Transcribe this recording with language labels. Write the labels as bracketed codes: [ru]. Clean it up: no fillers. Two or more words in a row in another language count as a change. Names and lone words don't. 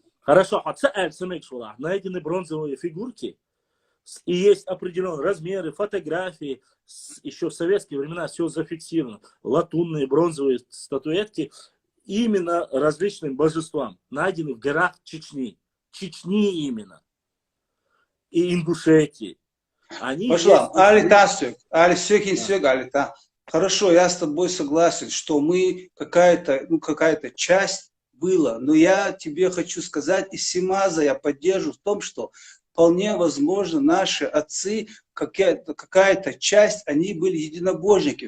[ru] Хорошо, найдены бронзовые фигурки, и есть определенные размеры, фотографии, еще в советские времена все зафиксировано, латунные, бронзовые статуэтки, именно различным божествам, найдены в горах Чечни. Чечни именно. И Ингушетии. Они Пошла. есть- [ce] Алита сёк. Али сёкин сёк, алита. [ru] Хорошо, я с тобой согласен, что мы какая-то часть была. Но я тебе хочу сказать, из Симаза я поддержу в том, что вполне возможно наши отцы, какая-то часть, они были единобожники.